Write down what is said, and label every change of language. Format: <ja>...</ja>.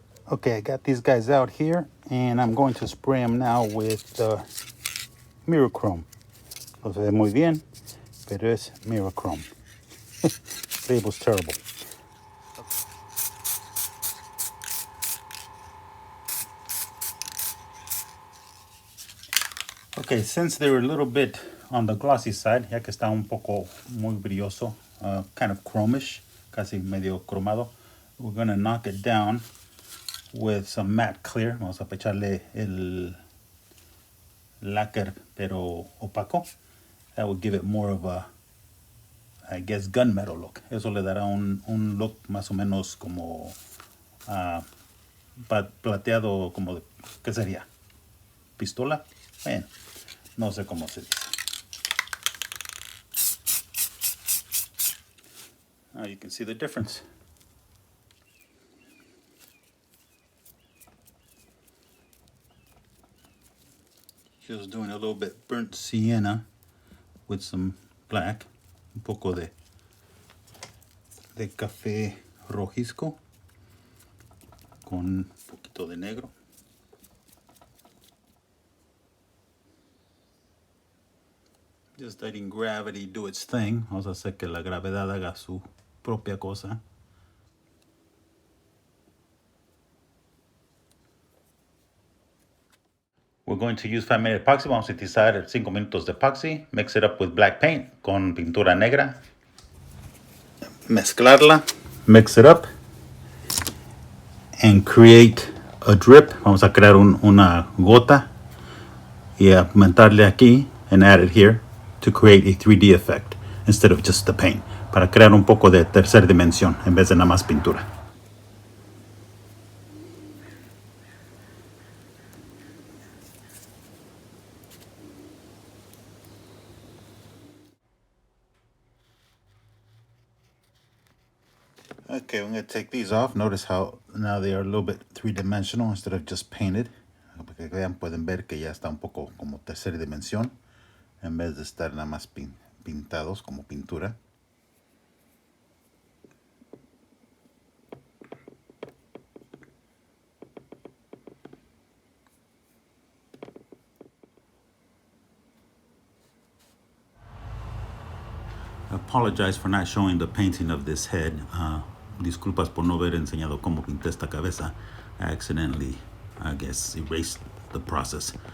<en>Okay, I got these guys out here, and I'm going to spray them now with Mirachrome.</en> <es>No se ve muy bien, pero es Mirachrome.</es> <en>Label's terrible. Okay, since they're a little bit on the glossy side,</en> <es>ya que está un poco muy brilloso,</es> <en>kind of chromish,</en> <es>casi medio cromado,</es> <en>we're gonna knock it down with some matte clear.</en> <es>Vamos a echarle el lacquer, pero opaco.</es> <en>That will give it more of a, I guess, gunmetal look.</en> <es>Eso le dará un look más o menos como plateado, como, ¿qué sería? ¿Pistola? Bueno, no sé cómo se dice.</es> <en>Now you can see the difference. Just doing a little bit burnt sienna with some black,</en> <es>un poco de café rojisco con un poquito de negro.</es> <en>Just letting gravity do its thing.</en> <es>Vamos a hacer que la gravedad haga su propia cosa.</es> <en>We're going to use 5-minute epoxy.</en> <es>Vamos a utilizar 5 minutos de epoxy.</es> <en>Mix it up with black paint</en> <es>con pintura negra. Mezclarla.</es> <en>Mix it up. And create a drip.</en> <es>Vamos a crear una gota. Y aumentarle aquí.</es> <en>And add it here. To create a 3D effect. Instead of just the paint.</en> <es>Para crear un poco de tercera dimensión. En vez de nada más pintura.</es> <en>Okay, I'm going to take these off. Notice how now they are a little bit three-dimensional instead of just painted.</en> <es>Para que vean, pueden ver que ya está un poco como tercera dimensión en vez de estar nada más pintados como pintura.</es> <en>I apologize for not showing the painting of this head.</en> <es>Disculpas por no haber enseñado cómo pinté esta cabeza.</es> <en>I accidentally, I guess, erased the process.</en>